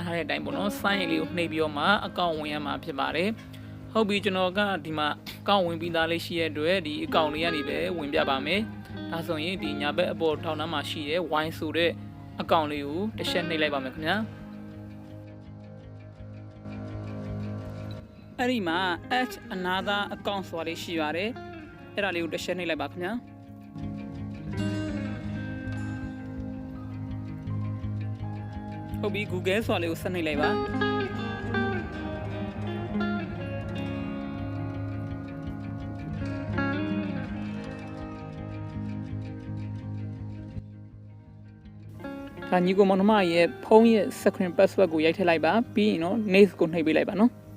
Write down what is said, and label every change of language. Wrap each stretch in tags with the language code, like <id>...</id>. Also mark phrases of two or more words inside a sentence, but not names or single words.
<my>ထားတဲ့အတိုင်းပေါ့နော်</my> <en>sign in</en> <my>လေးကိုနှိပ်ပြီးတော့မှအကောင့်ဝင်ရမှာဖြစ်ပါတယ်ဟုတ်ပြီကျွန်တော်ကဒီမှာအကောင့်ဝင်ပြီးသားလေးရှိတဲ့အတွက်ဒီအကောင့်လေးကနေပဲဝင်ပြပါမယ်ဒါဆိုရင်ဒီညာဘက်အပေါ်ထောင်နှမ်းမှာရှိတဲ့ wine ဆိုတဲ့အကောင့်လေးကိုတစ်ချက်နှိပ်လိုက်ပါမယ်ခင်ဗျာအဲ့ဒီမှာ</my> <en>add another account</en> <my>ဆိုတာလေးရှိပါတယ်အဲ့ဒါလေးကိုတစ်ချက်နှိပ်လိုက်ပါခင်ဗျာ ဟုတ်ပြီ Google ဆိုတာလေးကိုဆက်နှိပ်လိုက်ပါဒါညီကောင်မောင်နှမရဲ့ဖုန်းရဲ့</my> <en>screen password</en> <my>ကိုရိုက်ထည့်လိုက်ပါပြီးရင်တော့ next ကိုနှိပ်ပေးလိုက်ပါနော်</my>